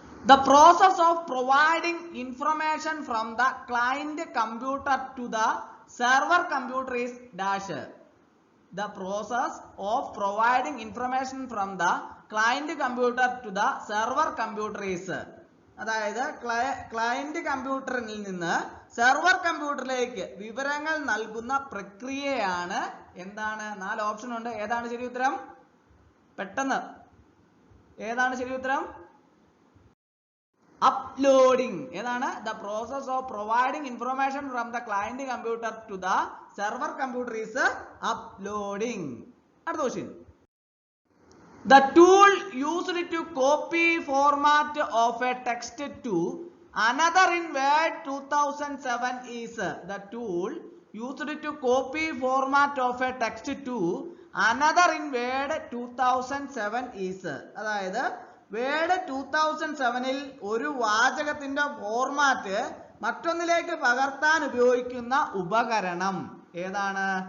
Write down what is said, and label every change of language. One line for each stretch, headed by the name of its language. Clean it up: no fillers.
English: The process of providing information from the client computer to the server computer is dash. The process of providing information from the client computer to the server computer is.
Malayalam: അതായത് client കമ്പ്യൂട്ടറിൽ നിന്ന് server കമ്പ്യൂട്ടറിലേക്ക് വിവരങ്ങൾ നൽകുന്ന പ്രക്രിയയാണ് എന്താണ്? 4 option ഉണ്ട്. ഏതാണ് ശരി ഉത്തരം? പെട്ടെന്ന് ഏതാണ് ശരി ഉത്തരം? അപ്ലോഡിംഗ്. ഏതാണ്?
English: The process of providing information from the client computer to the server computer is uploading.
Malayalam: അടുത്ത question.
English: The tool used to copy format of a text to another in Word 2007 is. The tool used to copy format of a text to another in Word 2007 is.
Malayalam: അതായത് word 2007ൽ ഒരു വാചകത്തിന്റെ format മറ്റൊന്നിലേക്ക് പകർത്താൻ ഉപയോഗിക്കുന്ന ഉപകരണം ഏതാണ്?